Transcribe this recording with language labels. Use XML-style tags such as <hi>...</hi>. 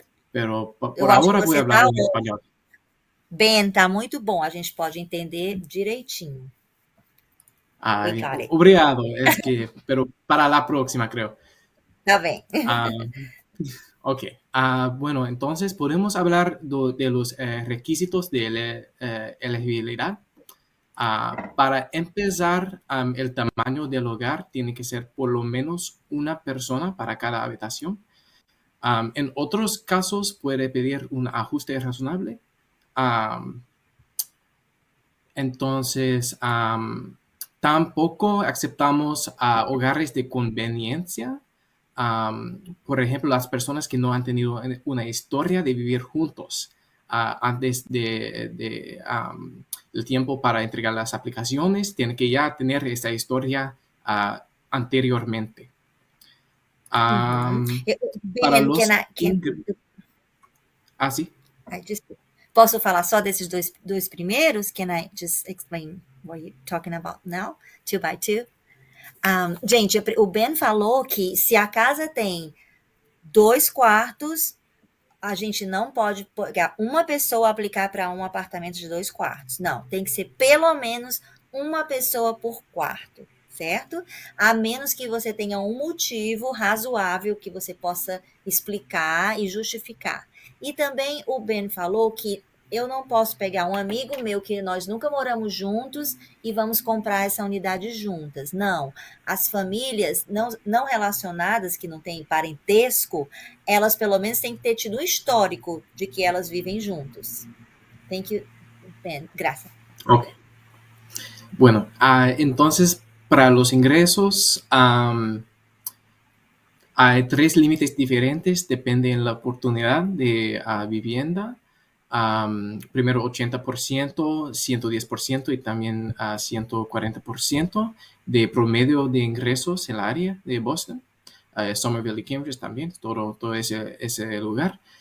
<es>Pero por ahora voy a hablar en español.</es> <pt>Ben, tá muito bom, a gente pode entender direitinho. Obrigado,</pt> <es>pero para la próxima creo.</es> <pt>Tá bem.</pt> <es>Ok, bueno, entonces podemos hablar de los requisitos de elegibilidad. Para empezar, el tamaño del hogar tiene que ser por lo menos una persona para cada habitación. En otros casos puede pedir un ajuste razonable. Entonces, tampoco aceptamos hogares de conveniencia. Por ejemplo, las personas que no han tenido una historia de vivir juntos antes de el tiempo para entregar las aplicaciones, tienen que ya tener esa historia anteriormente. Para los sí.</es> <pt>Posso falar só desses dois primeiros?</pt> <en>Can I just explain what you're talking about now? 2x2?</en> <pt>Gente, o Ben falou que se a casa tem 2 quartos, a gente não pode pegar uma pessoa aplicar para um apartamento de 2 quartos. Não, tem que ser pelo menos uma pessoa por quarto, certo? A menos que você tenha um motivo razoável que você possa explicar e justificar. E também o Ben falou que eu não posso pegar um amigo meu que nós nunca moramos juntos e vamos comprar essa unidade juntas. Não. As famílias não relacionadas, que não têm parentesco, elas pelo menos têm que ter tido um histórico de que elas vivem juntos.</pt> <en>Thank you, Ben.</en> <es>Gracias. Ok. Bueno, entonces, para los ingresos, hay 3 límites diferentes, depende de la oportunidad de vivienda. Primero 80%, 110% y también 140% de promedio de ingresos en el área de Boston, Somerville y Cambridge también, todo ese lugar.</es>